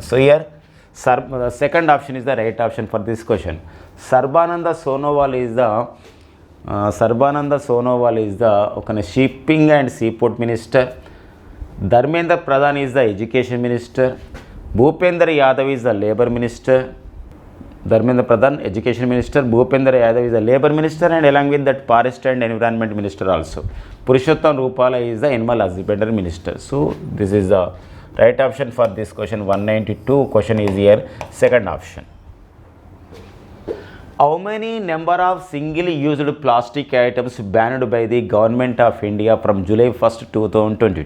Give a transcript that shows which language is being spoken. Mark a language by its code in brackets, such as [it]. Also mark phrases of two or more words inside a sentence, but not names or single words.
[en] So here the second option is the right option for this question. Sarbananda Sonowal is the shipping and seaport minister. Dharmendra Pradhan is the education minister. Bhupender Yadav is the labor minister. Dharmendra Pradhan, education minister. Bhupender Yadav is the labor minister, and along with that forest and environment minister also. Purushottam Rupala is the animal husbandry minister. So this is the right option for this question. 192 question is here, second option. How many number of single used plastic items banned by the government of India from July 1st, 2022?